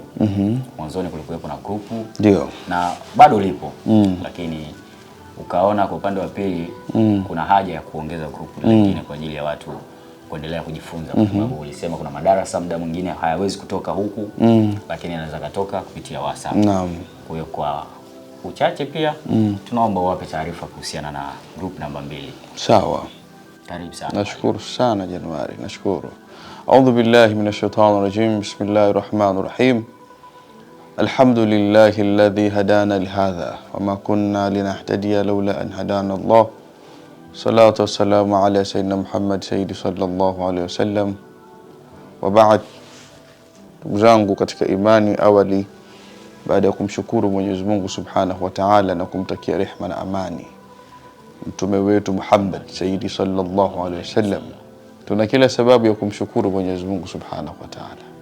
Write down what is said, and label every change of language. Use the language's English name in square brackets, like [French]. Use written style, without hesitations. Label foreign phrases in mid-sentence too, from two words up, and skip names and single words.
[Swahili] Mwanzoni kulikuwepo na grupu, ndio, na bado lipo, lakini ukaona kwa upande wa pili kuna haja ya kuongeza grupu lingine kwa ajili ya watu kuendelea kujifunza, kwa sababu ulisema kuna madarasa muda mwingine hayawezi kutoka huku lakini anaweza kutoka kupitia WhatsApp. Naam. Kwa hiyo kwa uchache pia tunaomba uwape taarifa kuhusiana na group namba 2. Sawa. Karibu sana. Nashukuru sana Januari, nashukuru. [Arabic] أعوذ بالله من الشيطان الرجيم. بسم الله الرحمن الرحيم. الحمد لله الذي هدانا لهذا وما كنا لنهتدي لولا أن هدانا الله. الصلاة والسلام على سيدنا محمد سيدي صلى الله عليه وسلم. وبعد. [Swahili] Ndugu zangu katika imani, awali baada ya kumshukuru Mwenyezi Mungu [Arabic] سبحانه وتعالى [Swahili] na kumtakia rehema na amani mtume wetu Muhammad sayyidi [Arabic] صلى الله عليه وسلم, [Swahili] tuna kila sababu ya kumshukuru Mwenyezi Mungu [Arabic] سبحانه وتعالى.